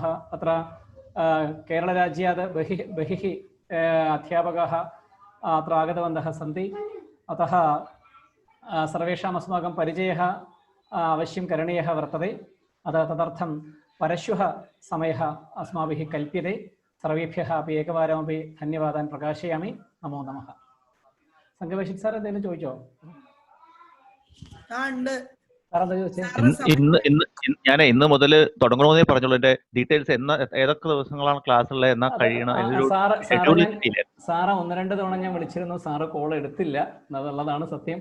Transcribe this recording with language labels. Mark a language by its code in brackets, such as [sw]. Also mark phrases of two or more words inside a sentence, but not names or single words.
[sa] अत्र केरळराज्यात् बहिः अध्यापकाः अत्र आगतवन्तः सन्ति, अतः सर्वेषाम् अस्माकं परिचयः अवश्यं करणीयः वर्तते। अतः तदर्थं परश्वः समयः अस्माभिः कल्प्यते। सर्वेभ्यः अपि एकवारमपि धन्यवादान् प्रकाशयामि। नमो नमः। [ml] संगमेशित् सार എന്തെങ്കിലും ചോദിച്ചോ? ഇന്ന് മുതൽ തുടങ്ങണമെന്നേ പറഞ്ഞോളൂ. എന്റെ ഡീറ്റെയിൽസ് ഏതൊക്കെ ദിവസങ്ങളാണ് ക്ലാസ് ഉള്ളത്, എന്നാ കഴിയണം? സാറ് 1-2 തവണ ഞാൻ വിളിച്ചിരുന്നു, സാറ് കോൾ എടുത്തില്ല എന്നുള്ളതാണ് സത്യം.